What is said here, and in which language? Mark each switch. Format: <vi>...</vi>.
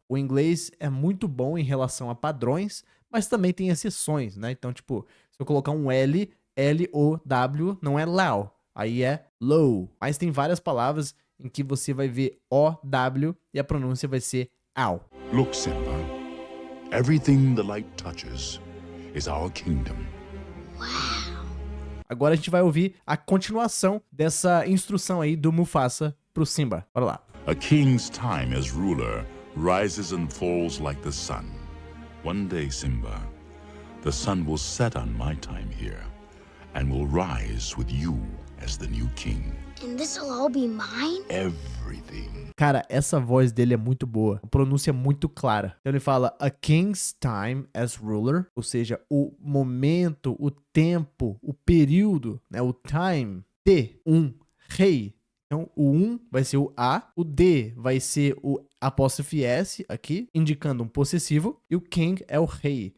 <pt>O inglês é muito bom em relação a padrões, mas também tem exceções, né? Então, tipo, se eu colocar um L, L-O-W, não é low. Aí é low. Mas tem várias palavras em que você vai ver O-W e a pronúncia vai ser ow.</pt> <en>Look, Simba. Everything the light touches is our kingdom.</en> <pt>Agora a gente vai ouvir a continuação dessa instrução aí do Mufasa pro Simba. Bora lá.</pt> <en>A king's time as ruler rises and falls like the sun. One day, Simba, the sun will set on my time here and will rise with you as the new king. And this'll all be mine? Everything.</en> <pt>Cara, essa voz dele é muito boa, a pronúncia é muito clara. Então ele fala</pt> <en>a king's time as ruler,</en> <pt>ou seja, o momento, o tempo, o período, né, o time de um rei. Então, o vai ser o A, o D vai ser o apóstrofe S aqui, indicando um possessivo, e o king é o rei.</pt>